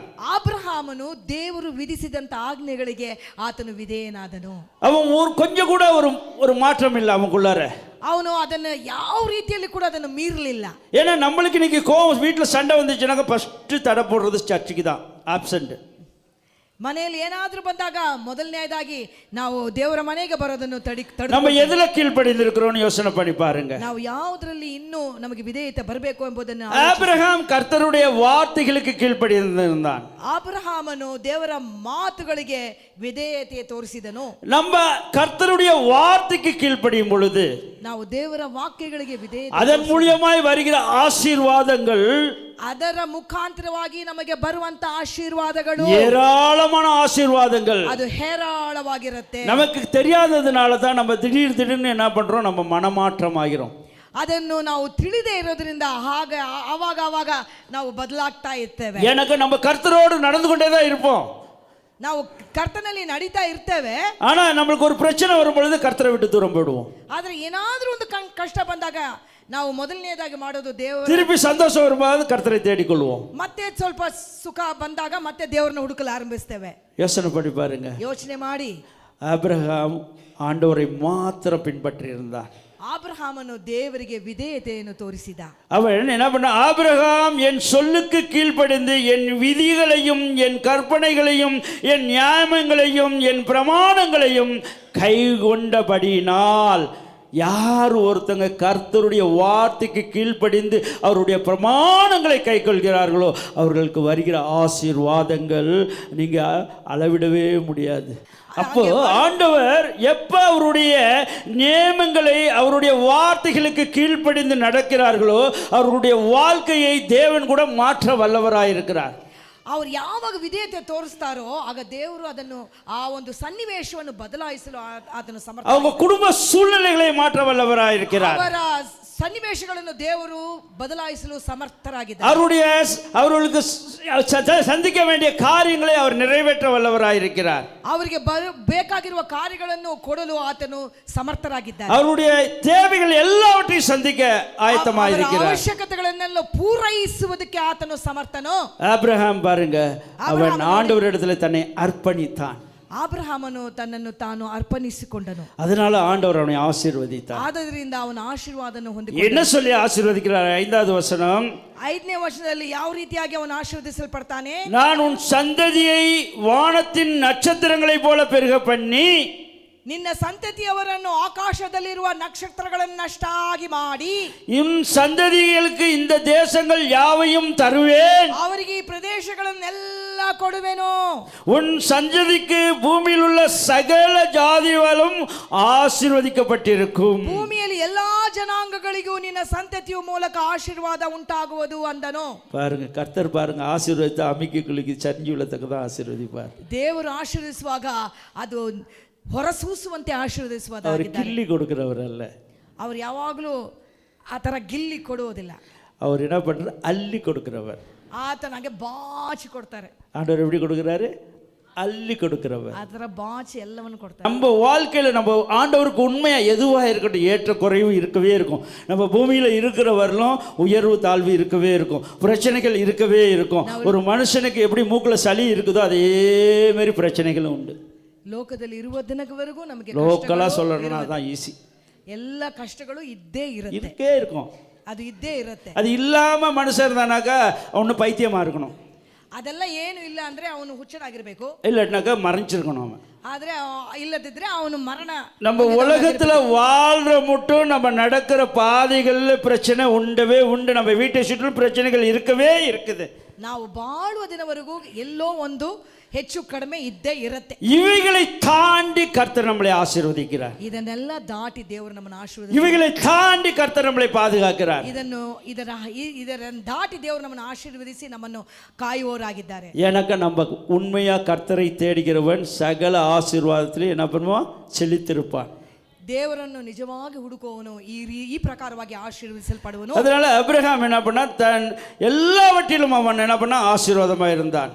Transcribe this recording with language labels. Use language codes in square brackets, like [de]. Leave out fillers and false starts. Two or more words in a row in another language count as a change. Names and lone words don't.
[kn] ಅಬ್ರಹಾಮನು ದೇವರು ವಿಧಿಸಿದಂತ ಆಜ್ಞೆಗಳಿಗೆ ಆತನು ವಿಧೇಯನಾದನು. [ta] அவன் கொஞ்சம் கூட ஒரு மாற்றம் இல்லை அவனுக்குள்ளார. [kn] ಅವನು ಅದನ್ನು ಯಾವ ರೀತಿಯಲ್ಲಿ ಕೂಡ ಅದನ್ನು ಮೀರಲಿಲ್ಲ. [ta] ஏன்னா நம்மளுக்கு இன்னைக்கு கோவம் வீட்டில் சண்டை வந்துச்சுனாக்க ஃபர்ஸ்ட் தடை போடுறது சர்ச்சுக்கு தான், ஆப்சென்ட். [kn] ಮನೆಯಲ್ಲಿ ಏನಾದ್ರೂ ಬಂದಾಗ ಮೊದಲನೇದಾಗಿ ನಾವು ದೇವರ ಮನೆಗೆ ಬರೋದನ್ನು [ta] நம்ம எதுல கீழ்ப்படிந்திருக்கிறோம்னு யோசனை பண்ணி பாருங்க. [kn] ನಾವು ಯಾವುದರಲ್ಲಿ ಇನ್ನೂ ನಮಗೆ ವಿಧೇಯತೆ ಬರಬೇಕು ಎಂಬುದನ್ನು. [ta] ஆபிரகாம் கர்த்தருடைய வார்த்தைகளுக்கு கீழ்ப்படிந்திருந்தான். [kn] ಅಬ್ರಹಾಮನು ದೇವರ ಮಾತುಗಳಿಗೆ ವಿಧೇಯತೆ ತೋರಿಸಿದನು. [ta] நம்ம கர்த்தருடைய வார்த்தைக்கு கீழ்ப்படியும் பொழுது, [kn] ನಾವು ದೇವರ ವಾಕ್ಯಗಳಿಗೆ ವಿಧೇಯತೆ, [ta] அதன் மூலமாய் வருகிற ஆசீர்வாதங்கள், [kn] ಅದರ ಮುಖಾಂತರವಾಗಿ ನಮಗೆ ಬರುವಂತ ಆಶೀರ್ವಾದಗಳು [ta] ஏராளமான ஆசீர்வாதங்கள், [kn] ಅದು ಹೇರಾಳವಾಗಿರುತ್ತೆ. [ta] நமக்கு தெரியாததுனால தான் நம்ம திடீர்னு என்ன பண்றோம், நம்ம மனமாற்றம் ஆகிறோம். [kn] ಅದನ್ನು ನಾವು ತಿಳಿದೇ ಇರೋದ್ರಿಂದ ಆವಾಗ ನಾವು ಬದಲಾಗ್ತಾ ಇರ್ತೇವೆ. [ta] எனக்கு நம்ம கர்த்தரோடு நடந்து கொண்டே தான் இருப்போம், [kn] ನಾವು ಕರ್ತನಲ್ಲಿ ನಡೀತಾ ಇರ್ತೇವೆ. [ta] ஆனா நம்மளுக்கு ஒரு பிரச்சனை வரும் பொழுது கர்த்தரை விட்டு தூரம் போயிடுவோம். [kn] ಆದ್ರೆ ಏನಾದ್ರೂ ಒಂದು ಕಷ್ಟ ಬಂದಾಗ ನಾವು ಮೊದಲನೇದಾಗಿ ಮಾಡೋದು ದೇವರು. [ta] திருப்பி சந்தோஷம் வரும்போது கர்த்தரை தேடிக்கொள்வோம். [kn] ಮತ್ತೆ ಸ್ವಲ್ಪ ಸುಖ ಬಂದಾಗ ಮತ್ತೆ ದೇವರನ್ನ ಹುಡುಕಲು ಆರಂಭಿಸ್ತೇವೆ. [ta] யோசனை பண்ணி பாருங்க. [kn] ಯೋಚನೆ ಮಾಡಿ. [ta] ஆபிரகாம் ஆண்டவரை மாத்திரம் பின்பற்றி இருந்தான். [kn] ಆಬ್ರಹಾಮನು ದೇವರಿಗೆ ವಿಧೇಯತೆಯನ್ನು ತೋರಿಸಿದ. [ta] அவன் என்ன பண்ண, ஆபிரகாம் என் சொல்லுக்கு கீழ்ப்படிந்து என் விதிகளையும் என் கற்பனைகளையும் என் நியாயங்களையும் என் பிரமாணங்களையும் கை கொண்டபடியினால். யார் ஒருத்தங்க கர்த்தருடைய வார்த்தைக்கு கீழ்ப்படிந்து அவருடைய பிரமாணங்களை கை கொள்கிறார்களோ அவர்களுக்கு வருகிற ஆசீர்வாதங்கள் நீங்க அளவிடவே முடியாது. அப்போ ஆண்டவர் எப்ப அவருடைய நியமங்களை அவருடைய வார்த்தைகளுக்கு கீழ்ப்படிந்து நடக்கிறார்களோ அவருடைய வாழ்க்கையை தேவன் கூட மாற்ற வல்லவராயிருக்கிறார். [kn] ಅವರು ಯಾವಾಗ ವಿಧೇಯತೆ ತೋರಿಸ್ತಾರೋ ಆಗ ದೇವರು ಅದನ್ನು ಆ ಒಂದು ಸನ್ನಿವೇಶವನ್ನು ಬದಲಾಯಿಸಲು ಆತನು ಸಮರ್ಥ. [ta] அவங்க குடும்ப சூழ்நிலைகளை மாற்ற வல்லவராயிருக்கிறார். [kn] ಅವರ ಸನ್ನಿವೇಶಗಳನ್ನು ದೇವರು ಬದಲಾಯಿಸಲು ಸಮರ್ಥರಾಗಿದ್ದಾರೆ. [ta] அவர்களுக்கு சந்திக்க வேண்டிய காரியங்களை அவர் நிறைவேற்ற வல்லவராயிருக்கிறார். [kn] ಅವರಿಗೆ ಬೇಕಾಗಿರುವ ಕಾರ್ಯಗಳನ್ನು ಕೊಡಲು ಆತನು ಸಮರ್ಥರಾಗಿದ್ದಾರೆ. [ta] அவருடைய தேவைகள் எல்லாவற்றையும் சந்திக்க ஆயத்தமாயிருக்கிறார். [kn] ಅವಶ್ಯಕತೆಗಳನ್ನೆಲ್ಲ ಪೂರೈಸುವುದಕ್ಕೆ ಆತನು ಸಮರ್ಥನು. [ta] ஆபிரகாம் பாருங்க, அவன் ஆண்டவரிடத்தில் தன்னை அர்ப்பணித்தான். [kn] ಆಬ್ರಹಾಮನು ತನ್ನನ್ನು ತಾನು ಅರ್ಪಣಿಸಿಕೊಂಡನು. [ta] அதனால ஆண்டவர் அவனை ஆசீர்வதித்தார். [kn] ಆದ್ದರಿಂದ ಅವನ ಆಶೀರ್ವಾದವನ್ನು [ta] என்ன [kn] ಹೊಂದಿಕೊಂಡನು. [ta] சொல்லி ஆசீர்வதிக்கிறார்? 5வது வசனம், [kn] 5ನೇ ವಚನದಲ್ಲಿ ಯಾವ ರೀತಿಯಾಗಿ ಅವನು ಆಶೀರ್ವದಿಸಲ್ಪಡ್ತಾನೆ? [ta] நான் உன் சந்ததியை வானத்தின் நட்சத்திரங்களைப் போல பெருக பண்ணி, [kn] ನಿನ್ನ ಸಂತತಿಯವರನ್ನು ಆಕಾಶದಲ್ಲಿರುವ ನಕ್ಷತ್ರಗಳನ್ನಷ್ಟಾಗಿ ಮಾಡಿ, [ta] உன் சந்ததிகளுக்கு இந்த தேசங்கள் யாவையும் தருவேன், [kn] ಅವರಿಗೆ ಈ ಪ್ರದೇಶಗಳನ್ನೆಲ್ಲ ಕೊಡುವೆನು. [ta] உன் சந்ததிக்கு பூமியில் உள்ள சகல ஜாதிகளும் ஆசீர்வதிக்கப்பட்டிருக்கும். [kn] ಭೂಮಿಯಲ್ಲಿ ಎಲ್ಲಾ ಜನಾಂಗಗಳಿಗೂ ನಿನ್ನ ಸಂತತಿಯ ಮೂಲಕ ಆಶೀರ್ವಾದ ಉಂಟಾಗುವುದು ಅಂದನು. [ta] பாருங்க, கர்த்தர் பாருங்க, ஆசீர்வதித்த அமிக்கி குலுக்கி சரிஞ்சு விழத்தக்கதான் ஆசீர்வதிப்பார். [kn] ದೇವರು ಆಶೀರ್ವದಿಸುವಾಗ ಅದು ಹೊರಸೂಸುವಂತೆ [ta] அவர் [kn] ಆಶೀರ್ವದಿಸುವುದಾಗಿದ್ದಾರೆ. [ta] கிள்ளி கொடுக்கிறவர் அல்ல. [kn] ಅವ್ರು ಯಾವಾಗಲೂ ಆ ಥರ ಗಿಲ್ಲಿ ಕೊಡುವುದಿಲ್ಲ. [ta] அவர் என்ன பண்றாரு? அள்ளி கொடுக்கிறவர். [kn] ಆತನಿಗೆ ಬಾಚಿ ಕೊಡ್ತಾರೆ. [ta] ஆண்டவர் எப்படி கொடுக்கிறாரு? அள்ளி கொடுக்கிறவர். [kn] ಆ ಥರ ಬಾಚಿ ಎಲ್ಲವನ್ನು ಕೊಡ್ತಾರೆ. [ta] நம்ம வாழ்க்கையில நம்ம ஆண்டவருக்கு உண்மையா எதுவா இருக்கட்டும், ஏற்ற குறைவு இருக்கவே இருக்கும். நம்ம பூமியில இருக்கிறவர்களும் உயர்வு தாழ்வு இருக்கவே இருக்கும், பிரச்சனைகள் இருக்கவே இருக்கும். ஒரு மனுஷனுக்கு எப்படி மூக்குல சளி இருக்குதோ அதே மாதிரி பிரச்சனைகளும் உண்டு. [kn] ಲೋಕದಲ್ಲಿ ಇರುವ ದಿನವರೆಗೂ ನಮಗೆ [ta] லோக்கலா சொல்லணும்னா அதான் ஈஸி. [kn] ಎಲ್ಲ ಕಷ್ಟಗಳು ಇದ್ದೇ ಇರುತ್ತೆ, [ta] இருக்கே இருக்கும். [kn] ಅದು ಇದ್ದೇ ಇರುತ್ತೆ. [ta] அது இல்லாம மனுஷன் இருந்தானாக்கா அவனு பைத்தியமா இருக்கணும், [kn] ಅದೆಲ್ಲ ಏನು ಇಲ್ಲ ಅಂದ್ರೆ ಅವನು ಹುಚ್ಚನಾಗಿರ್ಬೇಕು, [ta] இல்லாட்டினாக்கா மறைஞ்சிருக்கணும் அவன். [kn] ಆದ್ರೆ ಇಲ್ಲದಿದ್ರೆ ಅವನು ಮರಣ. [ta] நம்ம உலகத்துல வாழ்ற மட்டும் நம்ம நடக்கிற பாதைகள்ல பிரச்சனை உண்டவே உண்டு. நம்ம வீட்டை சுற்றிலும் பிரச்சனைகள் இருக்கவே இருக்குது. [kn] ನಾವು ಬಾಳುವ ದಿನವರೆಗೂ ಎಲ್ಲೋ ಒಂದು ಹೆಚ್ಚು ಕಡಿಮೆ ಇದ್ದೇ ಇರುತ್ತೆ. [ta] இவைகளை தாண்டி கர்த்தர் நம்மளை ஆசீர்வதிக்கிறார். [kn] ಇದನ್ನೆಲ್ಲ ದಾಟಿ ದೇವರು ನಮ್ಮನ್ನು ಆಶೀರ್ವದಿಸಿ, [ta] இவைகளை தாண்டி கர்த்தர் நம்மளை பாதுகாக்கிறார். [kn] ಇದನ್ನು ದಾಟಿ ದೇವರು ನಮ್ಮನ್ನು ಆಶೀರ್ವದಿಸಿ ನಮ್ಮನ್ನು ಕಾಯುವವರಾಗಿದ್ದಾರೆ. [ta] எனக்கு நம்ம உண்மையா கர்த்தரை தேடுகிறவன் சகல ஆசீர்வாதத்திலே என்ன பண்ணுவான்? செழித்திருப்பான். [kn] ದೇವರನ್ನು ನಿಜವಾಗಿ ಹುಡುಕುವವನು ಈ ಪ್ರಕಾರವಾಗಿ ಆಶೀರ್ವದಿಸಲ್ಪಡುವನು. [ta] அதனால அபிரகாம் என்ன பண்ணா? தன் எல்லாவற்றிலும் அவன் என்ன பண்ணா? ஆசீர்வாதமா இருந்தான்.